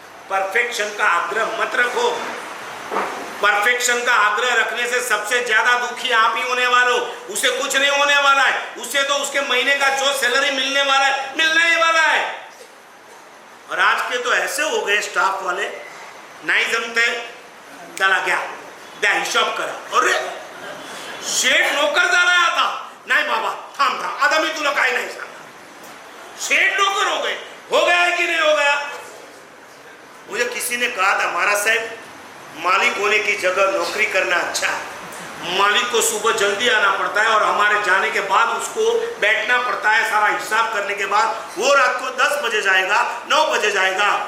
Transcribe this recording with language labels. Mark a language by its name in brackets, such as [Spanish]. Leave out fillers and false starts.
[Hindi] Perfection का आग्रह मत रखो. परफेक्शन का आग्रह रखने से सबसे ज्यादा दुखी आप ही होने वाले हो. उसे कुछ नहीं होने वाला है. उसे तो उसके महीने का जो सैलरी मिलने वाला है, मिलने ही वाला है. और आज के तो ऐसे हो गए स्टाफ वाले, नहीं जमते, चला गया [Marathi] द्या हिशोब करा. अरे शेठ नौकर झाला आता. नाही बाबा थांब, आता मी तुला काय नाही सांगणार. [Hindi] शेठ नौकर हो गए. हो गया है कि नहीं हो गया? मुझे किसी ने कहा था, महाराज साहब मालिक होने की जगह नौकरी करना अच्छा है. मालिक को सुबह जल्दी आना पड़ता है और हमारे जाने के बाद उसको बैठना पड़ता है. सारा हिसाब करने के बाद वो रात को 10 बजे जाएगा, 9 बजे जाएगा.